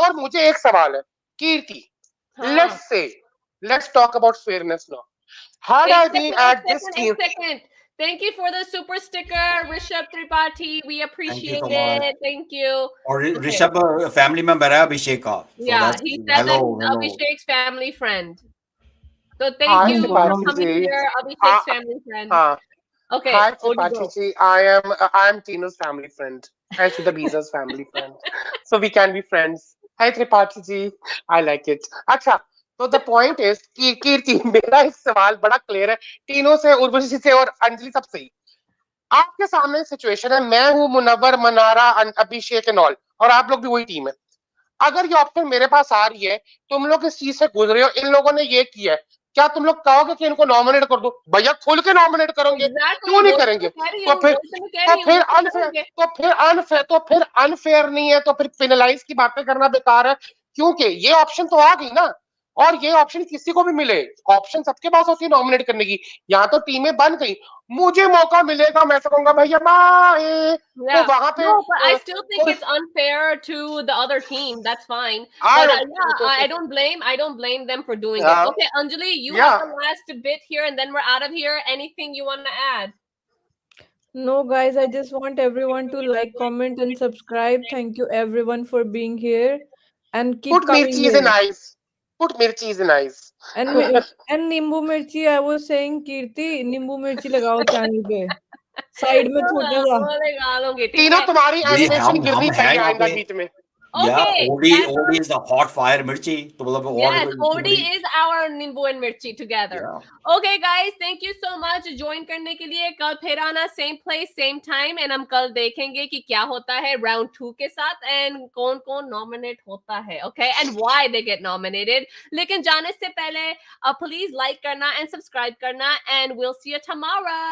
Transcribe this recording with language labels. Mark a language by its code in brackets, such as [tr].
[hi] और मुझे एक सवाल है कीर्ति, [en] Let's talk about fairness now. Had I been at this team, Thank you for the super sticker, Rishabh Tripathi. We appreciate it. Thank you. [hi] और Rishabh family member है अभिषेक का। [en] Yeah, he said that he's Abhishek's family friend. So thank you for coming here, Abhishek's family friend. Okay. Hi Tripathi ji, I am Tino's family friend. Actually, the Beezer's family friend. So we can be friends. Hi Tripathi ji, I like it. [hi] अच्छा, तो [en] the point is [hi] कि कीर्ति, मेरा एक सवाल बड़ा clear है, तीनों से, उर्वशी से और अंजलि सबसे ही। आपके सामने सिचुएशन है, मैं हूं मुनव्वर, मनारा, अभिषेक एंड ऑल, और आप लोग भी वही टीम है। अगर ये ऑप्शन मेरे पास आ रही है, तुम लोग इस चीज से गुजरे हो, इन लोगों ने ये किया है, क्या तुम लोग कहोगे कि इनको नॉमिनेट कर दो? भैया खुल के नॉमिनेट करोगे, क्यों नहीं करेंगे? तो फिर अनफेयर नहीं है, तो फिर पेनलाइज की बातें करना बेकार है, क्योंकि ये ऑप्शन तो आ गई ना, और ये ऑप्शन किसी को भी मिले, ऑप्शन सबके पास होती है नॉमिनेट करने की। यहाँ तो टीमें बन गई, मुझे मौका मिलेगा, मैं तो कहूंगा भैया बाय। तो वहां पे [en] I still think it's unfair to the other team. That's fine. But I don't blame them for doing it. Okay, Anjali, you have the last bit here, and then we're out of here. Anything you want to add? No, guys, I just want everyone to like, comment, and subscribe. Thank you, everyone, for being here, and keep coming here. Put mirchis in eyes. [hi] And नींबू मिर्ची, [en] I was saying, [hi] कीर्ति, नींबू मिर्ची लगाओ channel पे, side में छोटा सा। तीनों तुम्हारी एनिमेशन गिरनी चाहिए आइंदा बीच में। [en] Okay, OD is the hot fire mirchi. Yes, OD is our nimbu and mirchi together. Yeah. Okay, guys, thank you so much [hi] join करने के लिए। कल फिर आना [en] same place same time, [hi] and हम कल देखेंगे कि क्या होता है round 2 के साथ, and कौन कौन nominate होता है, okay, [en] and why they get nominated. [hi] लेकिन जाने से पहले please like करना and subscribe करना, [en] and we'll see you tomorrow.